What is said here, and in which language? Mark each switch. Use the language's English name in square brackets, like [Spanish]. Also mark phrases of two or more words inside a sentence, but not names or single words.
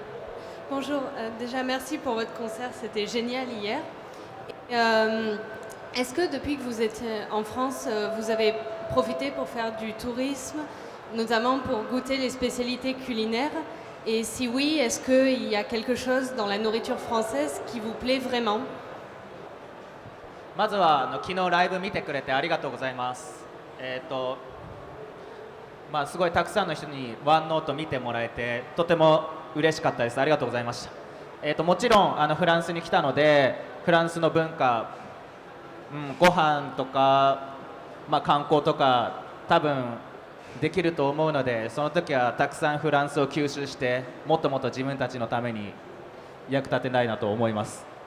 [French] Bonjour, déjà merci pour votre concert, c'était génial hier. Est-ce que depuis que vous êtes en France, vous avez profité pour faire du tourisme, notamment pour goûter les spécialités culinaires? Et si oui, est-ce qu'il y a quelque chose dans la nourriture française qui vous plaît vraiment? [Japanese] まずは昨日ライブ見てくれてありがとうございます。すごいたくさんの人にワンノート見てもらえてとても嬉しかったです。ありがとうございました。もちろんフランスに来たのでフランスの文化、ご飯とか、観光とか多分できると思うので、その時はたくさんフランスを吸収してもっともっと自分たちのために役立てたいなと思います。